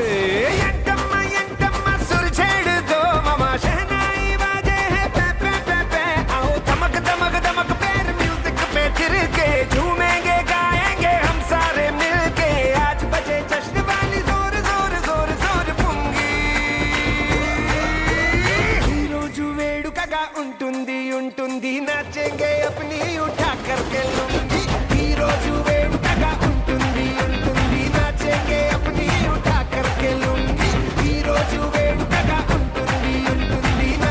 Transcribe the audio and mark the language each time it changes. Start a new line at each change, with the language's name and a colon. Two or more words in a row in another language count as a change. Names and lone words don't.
Hindi: झूमेंगे गाएंगे हम सारे मिलके, आज बजे जश्न वाली जोर जोर जोर जोर पुंगी।
Telugu: ఈ రోజు వేడుకగా ఉంటుంది ఉంటుంది,
Hindi: नाचेंगे अपनी उठा करके लुंगी।
Telugu: ఈ రోజు వేడుకగా ఉంటుంది ఉంటుంది,
Hindi: नाचेंगे अपनी उठा करके लुंगी।
Telugu: ఈ రోజు వేడుకగా ఉంటుంది ఉంటుంది,